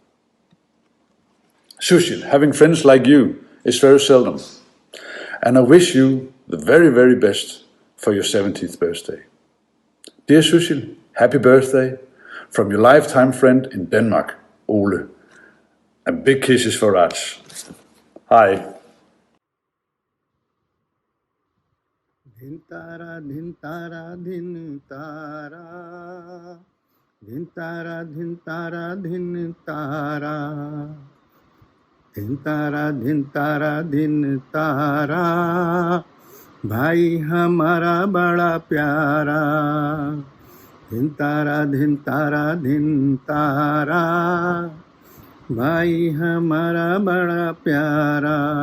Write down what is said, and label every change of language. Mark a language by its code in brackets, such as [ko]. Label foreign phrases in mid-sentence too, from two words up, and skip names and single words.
[en] Sushil, having friends like you is very seldom. And I wish you the very, very best for your 70th birthday. Dear Sushil, happy birthday from your lifetime friend in Denmark, Ole. And big kisses for Raj. Hi. [hi] धिन तारा धिन तारा धिन तारा धिन तारा धिन तारा धिन तारा धिन तारा धिन तारा धिन तारा भाई हमारा बड़ा प्यारा धिन तारा धिन तारा धिन तारा भाई हमारा बड़ा प्यारा